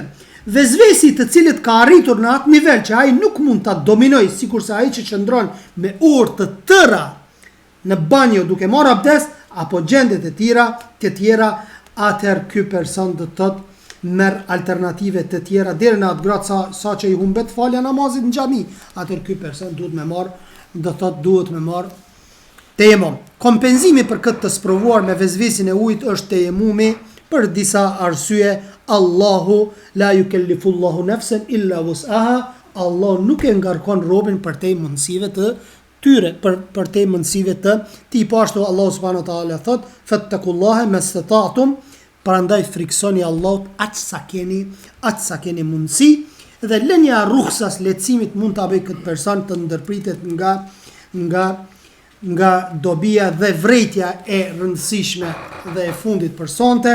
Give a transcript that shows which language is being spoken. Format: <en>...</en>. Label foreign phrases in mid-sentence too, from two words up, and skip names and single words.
<sq>Vezvesi të cilit ka arritur në atë nivel që ai nuk mund ta dominoj, sikurse ai që qëndron me orë të tëra në banjo duke marrë abdest apo gjende të tjera, atëherë ky person do të thotë merr alternative të tjera deri në atë gradë sa që i humbet falja namazit në xhami, atëherë ky person duhet me marr, do thot duhet me marr tejemum. Kompenzimi për këtë të sprovuar me vezvesin e ujit është tejemumi për disa arsye.</sq> <ar>الله لا يكلف الله نفسا إلا وسعها.</ar> <sq>Allah nuk e ngarkon robën për te mundësive të tyre, për te mundësive të ti. Po ashtu Allah</sq> <ar>سبحانه وتعالى</ar> <sq>thot:</sq> <ar>"فاتقوا الله ما استطعتم",</ar> <sq>prandaj friksoni Allahut atë sa keni mundësi, dhe lënia rukhsas lehtësimit mund ta bëj këtë person të ndërpritet nga dobia dhe vretja e rëndësishme dhe e fundit për sonte.</sq>